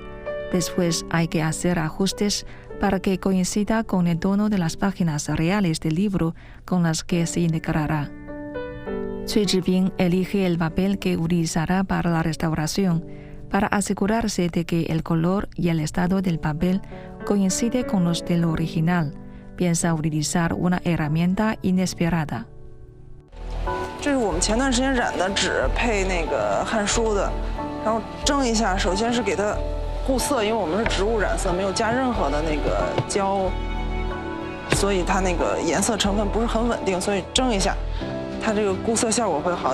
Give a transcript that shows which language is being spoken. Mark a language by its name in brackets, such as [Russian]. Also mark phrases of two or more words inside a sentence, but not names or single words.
[Spanish] Después hay que hacer ajustes para que coincida con el tono de las páginas reales del libro con las que se integrará. Cui Zhibing elige el papel que utilizará para la restauración para asegurarse de que el color y el estado del papel coincide con los del original. Piensa utilizar una herramienta inesperada. [Chinese] 这是我们前段时间染的纸配那个汉书的，然后蒸一下，首先是给它固色，因为我们是植物染色，没有加任何的那个胶，所以它那个颜色成分不是很稳定，所以蒸一下，它这个固色效果会好。